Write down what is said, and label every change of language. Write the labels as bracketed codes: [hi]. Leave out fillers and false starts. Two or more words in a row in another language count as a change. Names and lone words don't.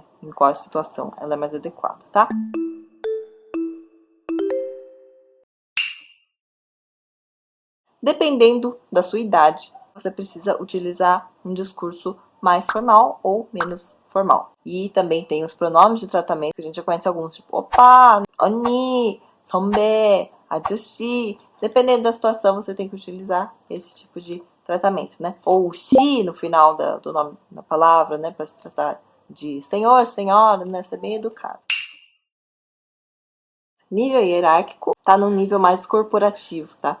[pt] Em qual situação ela é mais adequada, tá? Dependendo da sua idade, você precisa utilizar um discurso mais formal ou menos formal. E também tem os pronomes de tratamento, que a gente já conhece alguns, tipo opa, [ko] 언니, 선배, 아저씨. [pt] Dependendo da situação, você tem que utilizar esse tipo de tratamento, né? Ou she no final do nome da palavra, né? Para se tratar de senhor, senhora, né? Ser bem educado. Nível hierárquico está num nível mais corporativo, tá?